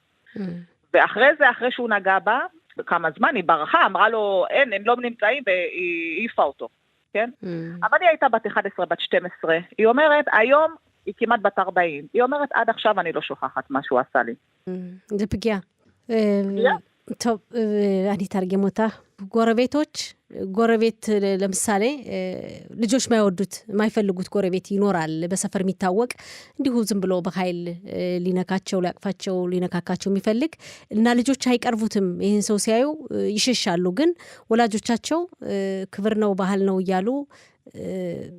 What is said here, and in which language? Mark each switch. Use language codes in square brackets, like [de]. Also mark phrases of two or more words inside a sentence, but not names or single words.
[he] ואחרי זה, אחרי שהוא נגע בה, בכמה זמן היא ברחה, אמרה לו, אין, הם לא נמצאים, והיא העיפה אותו, כן? אבל היא הייתה בת 11, בת 12, היא אומרת, היום היא כמעט בת 40, היא אומרת, עד עכשיו אני לא שוכחת מה שהוא עשה לי. זה פגיעה. טוב, אני אתרגם אותה. [am] ጎረቤት ለምሳሌ ልጆች ማይወዱት ማይፈልጉት ጎረቤት ይኖራል በሰፈር የሚታወቅ እንዲሁ ዝም ብሎ በኃይል ሊነካቸው ሊያቅፋቸው ሊነካካቸው የሚፈልግ እና ልጆች አይቀርቡትም ይሄን ሰው ሲያዩ ይሸሻሉ ግን ወላጆቻቸው ክብር ነው ባህል ነው እያሉ